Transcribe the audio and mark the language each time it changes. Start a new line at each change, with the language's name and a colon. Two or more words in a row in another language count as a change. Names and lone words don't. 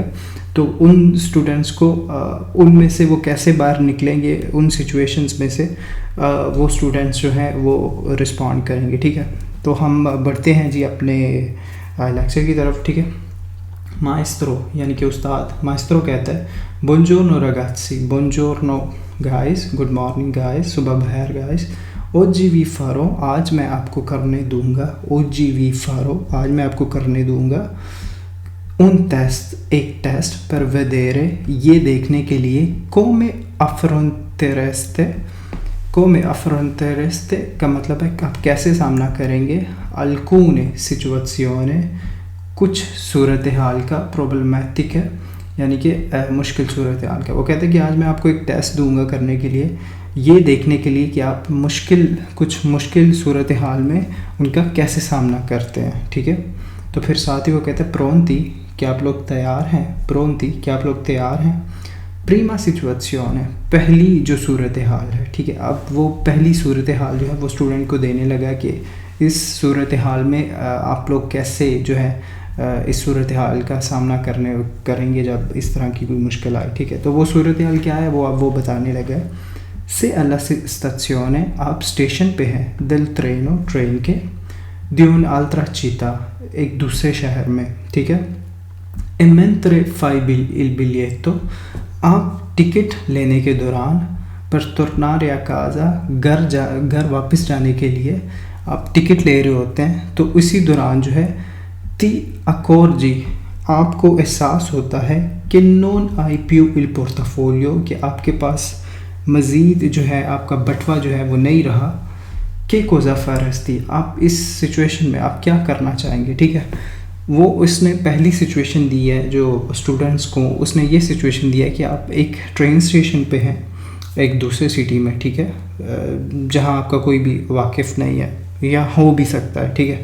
Hindi: तो उन स्टूडेंट्स को उनमें से वो कैसे बाहर निकलेंगे, उन सिचुएशंस में से वो स्टूडेंट्स जो हैं वो रिस्पॉन्ड करेंगे, ठीक है। तो हम बढ़ते हैं जी अपने लेक्चर की तरफ, ठीक है। माएस्ट्रो यानी कि उस्ताद, माएस्ट्रो कहता है
Italian: buongiorno ragazzi,
Hindi: buongiorno गाइस,
English: good morning guys,
Hindi: सुबह बखैर गाइस।
Italian: oggi vi farò,
Hindi: आज मैं आपको करने दूंगा,
Italian: oggi vi farò
Hindi: आज मैं आपको करने दूंगा
Italian: un test,
Hindi: एक टेस्ट
Italian: per vedere
Hindi: ये देखने के लिए,
Italian: come affrontereste, come affrontereste
Hindi: का मतलब है आप कैसे सामना करेंगे,
Italian: alcune situazioni
Hindi: कुछ सूरत हाल का, प्रॉब्लमेटिक है यानी कि मुश्किल सूरत हाल का। वो कहते हैं कि आज मैं आपको एक टेस्ट दूंगा करने के लिए, ये देखने के लिए कि आप कुछ मुश्किल सूरत हाल में उनका कैसे सामना करते हैं, ठीक है। तो फिर साथ ही वो कहते हैं प्रोंती क्या आप लोग तैयार हैं, प्रोंती क्या आप लोग तैयार हैं,
Italian: prima situazione
Hindi: पहली जो सूरत हाल है, ठीक है। अब वो पहली सूरत हाल जो है वो स्टूडेंट को देने लगा कि इस सूरत हाल में आप लोग कैसे जो है इस सूरत हाल का सामना करेंगे जब इस तरह की कोई मुश्किल आए, ठीक है। तो वो सूरत हाल क्या है वो अब वो बताने लगा है। से
Italian: alla stazione
Hindi: आप स्टेशन पे हैं,
Italian: del treno
Hindi: ट्रेन के,
Italian: di un'altra città
Hindi: एक दूसरे शहर में, ठीक है।
Italian: e mentre fai il biglietto
Hindi: आप टिकट लेने के दौरान,
Italian: per tornare a casa
Hindi: घर वापस जाने के लिए आप टिकट ले रहे होते हैं, तो इसी दौरान जो है
Italian: ti accorgi
Hindi: आपको एहसास होता है कि
Italian: non hai più il portafoglio
Hindi: कि आपके पास मज़ीद जो है आपका बटवा जो है वो नहीं रहा, कि
Italian: cosa faresti
Hindi: आप इस सिचुएशन में आप क्या करना चाहेंगे, ठीक है। वो उसने पहली सिचुएशन दी है जो स्टूडेंट्स को, उसने ये सिचुएशन दिया है कि आप एक
English: train station
Hindi: पे हैं एक दूसरे सिटी में, ठीक है, जहाँ आपका कोई भी वाकिफ़ नहीं है या हो भी सकता है, ठीक है।